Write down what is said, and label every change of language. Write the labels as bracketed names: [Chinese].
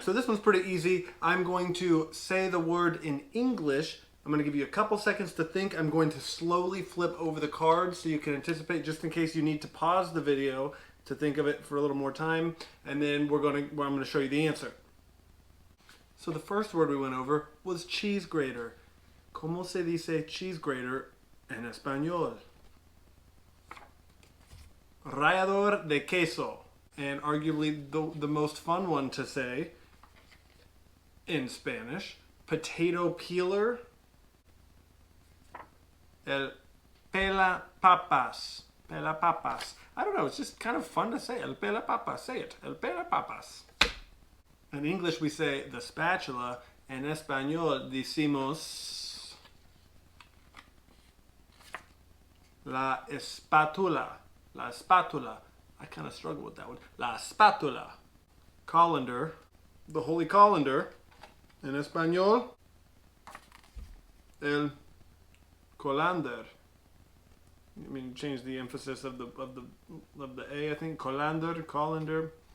[English] So this one's pretty easy. I'm going to say the word in English. I'm going to give you a couple seconds to think. I'm going to slowly flip over the cards so you can anticipate, just in case you need to pause the video to think of it for a little more time. And then I'm going to show you the answer. So the first word we went over was cheese grater. [Spanish] ¿Cómo se dice cheese grater en español? Rallador de queso. [English] And arguably the most fun one to say in Spanish, potato peeler. [Spanish] El pelapapas. Pelapapas. [English] I don't know, it's just kind of fun to say. El pelapapas. Say it. El pelapapas. In English we say the spatula. [Spanish] En español decimos la espátula. La espátula. [English] I kind of struggle with that one. La espátula. Colander. The holy colander. [Spanish] En español, el colander. [English] I mean, change the emphasis of the A, I think. Colander.